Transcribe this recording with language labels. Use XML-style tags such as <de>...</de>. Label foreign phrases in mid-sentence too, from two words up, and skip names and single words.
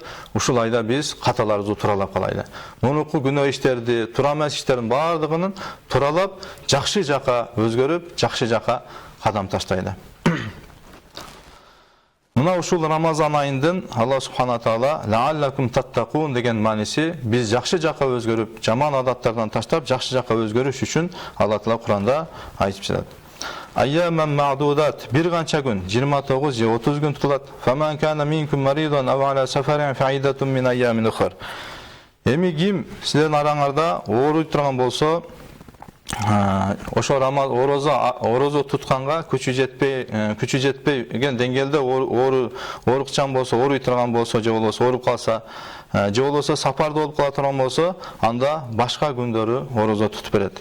<ky>Ушул айда биз каталарыбызды туралап калайлы. Мунуку күнөө иштерди, тура эмес иштердин бардыгын туралап, жакшы жака өзгөрүп, жакшы жака кадам таштайлы. Мына ушул Рамазан айындын Алла Субхана Таала</ky> <ar>لعلكم تتقون</ar> <ky>деген мааниси биз жакшы жака өзгөрүп, жаман адаттардан таштап, жакшы жака өзгөрүш үчүн Алла Таала Куранда айтып жатат.</ky> <ar>أياما معدودات</ar> <ky>бир канча күн 29 же 30 күн тутулади.</ky> <ar>فمن كان منكم مريضا أو على سفر فعدة من أيام أخر.</ar> <ky>Эми ким сиздердин араңарда ооруй турган болсо, ошо орозо тутканга күчү жетпеген деңгээлде оорукчан болсо, ооруй турган болсо, же болбосо ооруп калса, же болбосо сапарда болуп кала турган болсо, анда башка күндөрү орозо тутуп берет.</ky>